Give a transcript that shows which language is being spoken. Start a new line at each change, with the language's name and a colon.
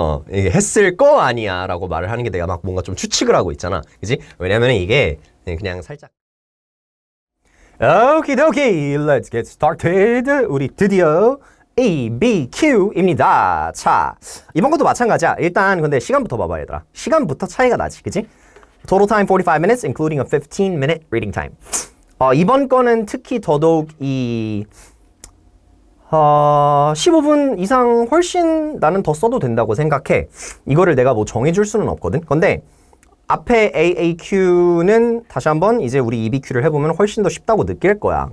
Korean: 이게 했을 거 아니야 라고 말을 하는 게 내가 막 뭔가 좀 추측을 하고 있잖아. 그지? 왜냐면 이게 그냥 살짝
English: 오키도키, let's get started.
Korean: 우리 드디어 ABQ입니다. 자, 이번 것도 마찬가지야. 일단 근데 시간부터 봐봐 얘들아. 시간부터 차이가 나지, 그치?
English: Total time 45 minutes, including a 15-minute reading time.
Korean: 이번 거는 특히 더더욱 15분 이상 훨씬 나는 더 써도 된다고 생각해. 이거를 내가 뭐 정해줄 수는 없거든. 근데 앞에 AAQ는 다시 한번 이제 우리 EBQ를 해보면 훨씬 더 쉽다고 느낄 거야.